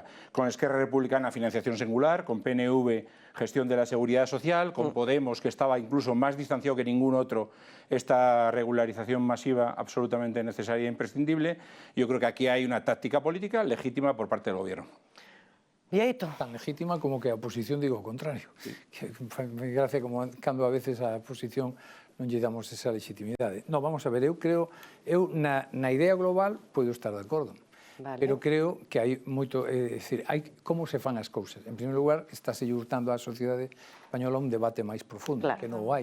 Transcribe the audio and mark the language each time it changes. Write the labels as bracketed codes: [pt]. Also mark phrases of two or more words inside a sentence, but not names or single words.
[es] Con Esquerra Republicana, financiación singular, con PNV, gestión de la seguridad social, con Podemos, que estaba incluso más distanciado que ningún otro, esta regularización masiva absolutamente necesaria e imprescindible. Yo creo que aquí hay una táctica política legítima por parte del Gobierno. Vieito. [gl] Tan legítima como que a oposición digo o contrario. Sí. Que me gracia como cando a veces a oposición non lle damos esa legitimidade. No, vamos a ver, eu creo, na idea global podo estar de acordo. Vale. Pero creo que hai moito, decir, hai como se fan as cousas. En primeiro lugar, estáse hurtando á sociedade española un debate máis profundo, claro, que non o hai.